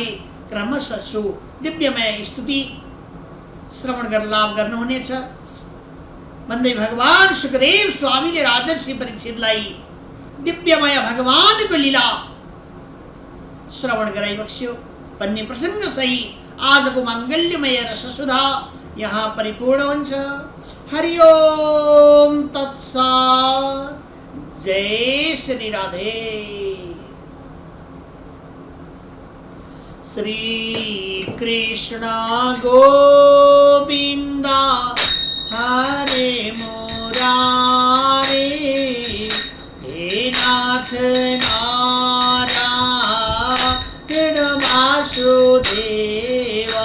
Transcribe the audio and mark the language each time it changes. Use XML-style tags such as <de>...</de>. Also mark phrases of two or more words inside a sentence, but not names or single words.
<ne>क्रमशः सो दिव्यमय स्तुति श्रवण गरेर लाभ गर्नुहुनेछ भन्दै भगवान सुखदेव स्वामीले राजर्षि परीक्षितलाई दिव्यमय भगवानको लीला श्रवण गराइबक्स्यो भन्ने प्रसङ्ग सहित आजको माङ्गल्यमय रससुधा यहाँ परिपूर्ण हुन्छ।</ne> <sa>हरि ओम तत्सत्। जय श्री राधे। श्री कृष्ण गोविंद हरे मुरारे, हे नाथ नारायण वासुदेवा।</sa>